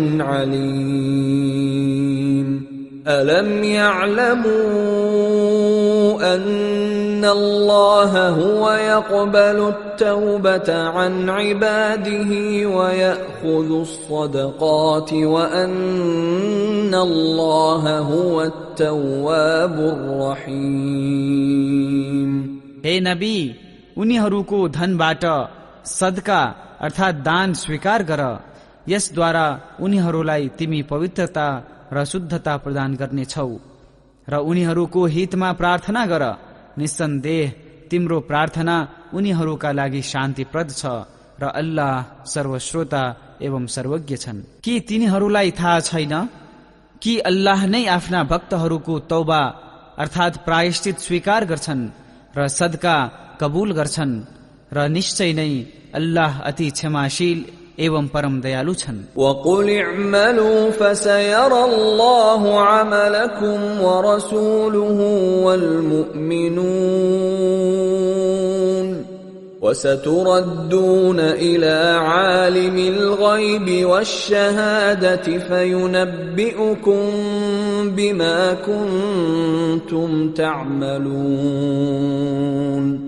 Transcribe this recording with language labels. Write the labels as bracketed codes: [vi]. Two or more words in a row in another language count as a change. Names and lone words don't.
[ar] عليم ألم يعلموا أن الله هو يقبل التوبة عن عباده ويأخذ الصدقات وأن الله هو التواب الرحيم। [ne] हे नबी, उनीहरूको धनबाट सदका अर्थात दान स्वीकार गर। यसद्वारा उनीहरूलाई तिमी पवित्रता र शुद्धता प्रदान गर्नेछौ र उनीहरूको हितमा प्रार्थना गर। निस्सन्देह तिम्रो प्रार्थना उनीहरूका लागि शान्तिप्रद छ र अल्लाह सर्वश्रोता एवं सर्वज्ञ छन्। के तिनीहरूलाई थाहा छैन कि अल्लाह नै आफ्ना भक्तहरूको तौबा अर्थात प्रायश्चित स्वीकार गर्छन् र सदका कबूल गर्छन् र निश्चय नै अल्लाह अति क्षमाशील एवं परम दयालु छन्। [ar] وَقُلِ اعْمَلُوا فَسَيَرَى اللَّهُ عَمَلَكُمْ وَرَسُولُهُ وَالْمُؤْمِنُونَ وَسَتُرَدُّونَ إِلَى عَالِمِ الْغَيْبِ وَالشَّهَادَةِ فَيُنَبِّئُكُم بِمَا كُنتُمْ تَعْمَلُونَ